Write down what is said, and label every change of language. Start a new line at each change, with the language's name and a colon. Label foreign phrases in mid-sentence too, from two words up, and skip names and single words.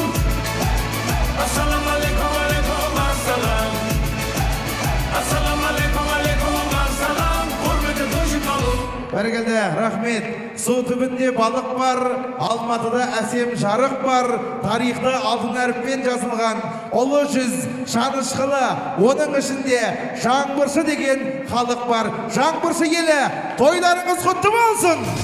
Arabic: السلام عليكم، عليكم السلام. السلام عليكم، عليكم السلام.
Turkish: Hürmetli Toşikalı.
Kazakh: Бәргелді, рахмет. Су түбінде балық бар, Алматыда әсем жарық бар, тарихта алтын әріппен жазылған ұлы жүз, шанышқылы, оның ішінде жаңбыршы деген халық бар. Жаңбыршы елі, тойларыңыз құтты болсын.